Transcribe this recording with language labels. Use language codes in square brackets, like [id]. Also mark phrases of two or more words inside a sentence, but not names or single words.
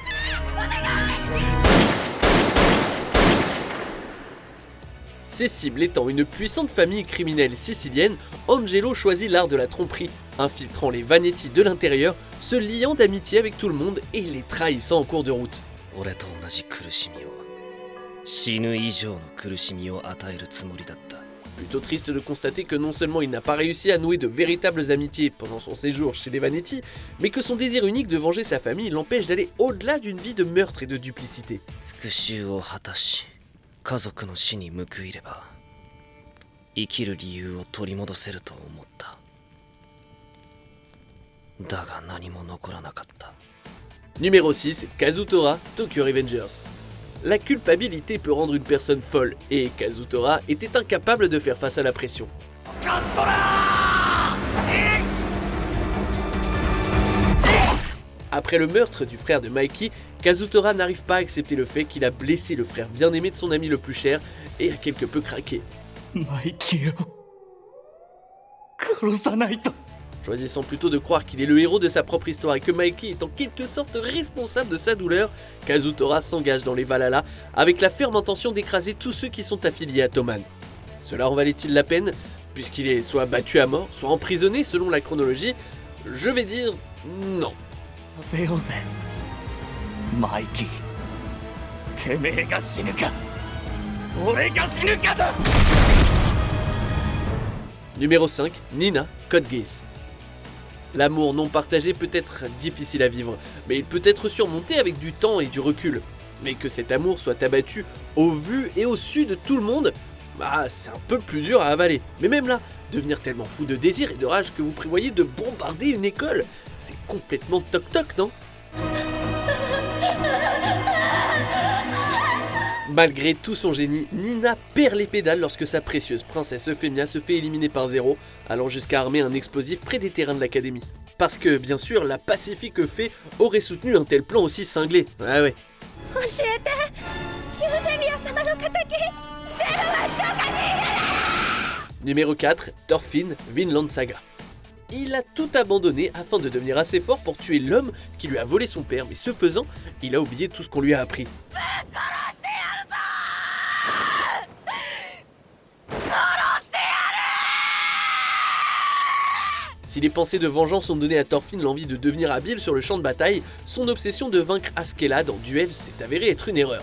[fr] Ses cibles étant une puissante famille criminelle sicilienne, Angelo choisit l'art de la tromperie, infiltrant les Vanetti de l'intérieur, se liant d'amitié avec tout le monde et les trahissant en cours de route. [ja] 俺と同じ苦しみを死ぬ以上の苦しみを与えるつもりだった。 [fr] Plutôt triste de constater que non seulement il n'a pas réussi à nouer de véritables amitiés pendant son séjour chez les Vanetti, mais que son désir unique de venger sa famille l'empêche d'aller au-delà d'une vie de meurtre et de duplicité. [ja] 復讐を果たし家族の死に報いれば生きる理由を取り戻せると思った。だが何も残らなかった。 [fr] Numéro 6, Kazutora, Tokyo Revengers. La culpabilité peut rendre une personne folle, et Kazutora était incapable de faire face à la pression. Après le meurtre du frère de Mikey, Kazutora n'arrive pas à accepter le fait qu'il a blessé le frère bien-aimé de son ami le plus cher, et a quelque peu craqué. [ja] マイキーを殺さないと。 [fr] Choisissant plutôt de croire qu'il est le héros de sa propre histoire et que Mikey est en quelque sorte responsable de sa douleur, Kazutora s'engage dans les Valhalla avec la ferme intention d'écraser tous ceux qui sont affiliés à Toman. Cela en valait-il la peine, puisqu'il est soit battu à mort, soit emprisonné selon la chronologie? Je vais dire non. [ja] させようぜマイキー。てめえが死ぬか俺が死ぬかだ。 [fr] Numéro 5, Nina, Code Geass. L'amour non partagé peut être difficile à vivre, mais il peut être surmonté avec du temps et du recul. Mais que cet amour soit abattu au vu et au su de tout le monde, bah c'est un peu plus dur à avaler. Mais même là, devenir tellement fou de désir et de rage que vous prévoyez de bombarder une école, c'est complètement toc-toc, non? Malgré tout son génie, Nina perd les pédales lorsque sa précieuse princesse Euphemia se fait éliminer par Zéro, allant jusqu'à armer un explosif près des terrains de l'académie. Parce que, bien sûr, la pacifique fée aurait soutenu un tel plan aussi cinglé. Ah ouais. [ja] 教えてユーフェミア様の敵ゼロはどこにいる [fr] Numéro 4, Thorfinn Vinland Saga. Il a tout abandonné afin de devenir assez fort pour tuer l'homme qui lui a volé son père, mais ce faisant, il a oublié tout ce qu'on lui a appris. Si les pensées de vengeance ont donné à Thorfinn l'envie de devenir habile sur le champ de bataille, son obsession de vaincre Askeladd en duel s'est avérée être une erreur.